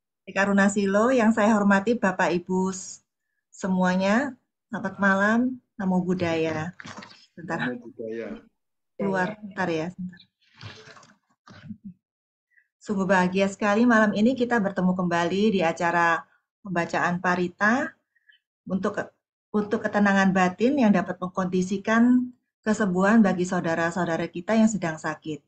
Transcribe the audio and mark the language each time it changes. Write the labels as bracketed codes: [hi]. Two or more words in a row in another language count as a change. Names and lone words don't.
[id] Karunasilo yang saya hormati Bapak Ibu semuanya, selamat malam, [pi] namo buddhaya. [id] Bentar, [pi] Namo buddhaya. [id] keluar, bentar ya. Bentar. Sungguh bahagia sekali malam ini kita bertemu kembali di acara pembacaan parita untuk ketenangan batin yang dapat mengkondisikan kesembuhan bagi saudara-saudara kita yang sedang sakit.